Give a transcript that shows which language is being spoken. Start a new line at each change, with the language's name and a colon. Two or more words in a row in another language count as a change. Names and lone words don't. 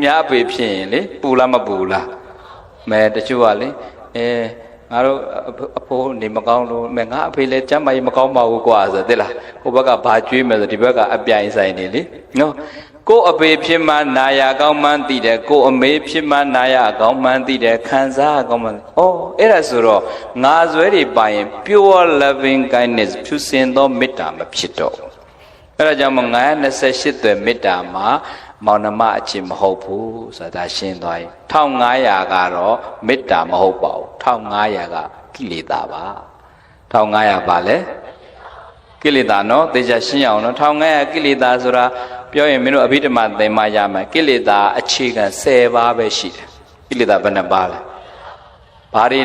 Burmese: များအဖေဖြစ်ရင်လေပူလားမပူလားမဲတချို့ကလေငါတို့အဖိုးနေမကောင်းလို့မဲငါအဖေလည်းကျမ်းမာရေးမကောင်းပါဘူးကွာဆိုသိလားဟိုဘက်ကဘာကျွေးမယ်ဆိုဒီဘက်ကအပြိုင်ဆိုင်နေလေနော်ကိုအဖေဖြစ်မှနာရကောင်းမှန်းသိတယ်ကိုအမေဖြစ်မှနာရကောင်းမှန်းသိတယ်ခံစား ကောင်းမှန်းအဲ့ဒါဆိုတော့ငါဇွဲတွေပါရင်
English: pure loving kindness
Burmese: ဖြူစင်သောမေတ္တာမဖြစ်တော့အဲ့ဒါကြောင့်928သွယ်မေတ္တာမှာမောင်နှမအချစ်မဟုတ်ဘူးဆိုတာရှင်းသွားရင်1500ကတော့မေတ္တာမဟုတ်ပါဘူး1500ကကိလေသာပါ 1500ပါလေကိလေသာနော်သေချာရှင်းအောင်နော်1500ကိလေသာဆိုတာပြောရင်မင်းတို့အဘိဓမ္မာသင်မှရမယ်ကိလေသာအခြေခံ10ပါးပဲရှိတယ်ကိလေသာဘယ်နှပါးလဲဘာတွေ